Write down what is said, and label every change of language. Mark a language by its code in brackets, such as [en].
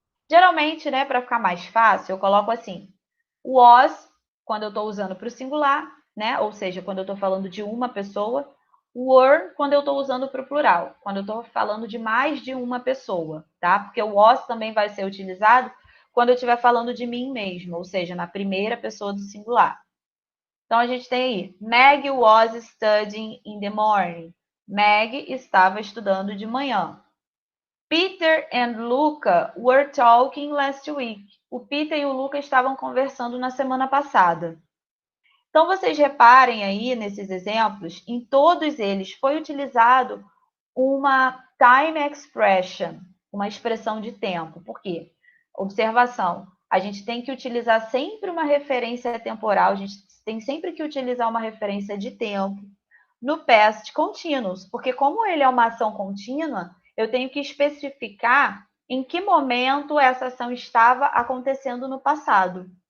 [pt] Geralmente, né, para ficar mais fácil, eu coloco assim, was, quando eu estou usando para o singular, né? Ou seja, quando eu estou falando de uma pessoa, were, quando eu estou usando para o plural, quando eu estou falando de mais de uma pessoa, tá? Porque o was também vai ser utilizado quando eu estiver falando de mim mesmo, ou seja, na primeira pessoa do singular. Então, a gente tem aí, [en] Meg was studying in the morning. [pt] Meg estava estudando de manhã. [en] Peter and Luca were talking last week. [pt] O Peter e o Luca estavam conversando na semana passada. Então, vocês reparem aí nesses exemplos, em todos eles foi utilizado uma time expression, uma expressão de tempo. Por quê? Observação. A gente tem que utilizar sempre uma referência temporal, a gente tem sempre que utilizar uma referência de tempo no past continuous, porque como ele é uma ação contínua, eu tenho que especificar em que momento essa ação estava acontecendo no passado.